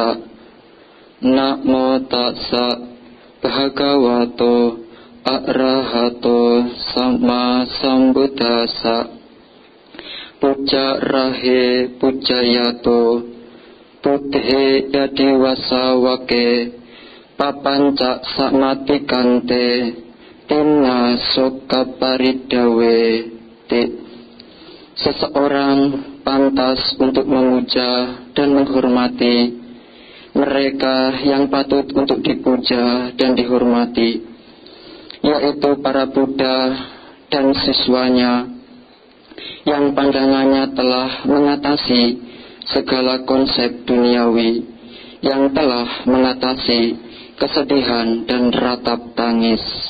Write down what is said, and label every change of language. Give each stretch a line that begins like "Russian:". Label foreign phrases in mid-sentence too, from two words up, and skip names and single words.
Pali: Namo tassa bhagavato arahato sama sambuddhassa. Puja rahe pujayato Buddhe yadiwasa wake papanca samati kante tina soka paridawe.
Indonesian: Seseorang pantas untuk memuja dan menghormati mereka yang patut untuk dipuja dan dihormati, yaitu para Buddha dan siswanya yang pandangannya telah mengatasi segala konsep duniawi, yang telah mengatasi kesedihan dan ratap tangis.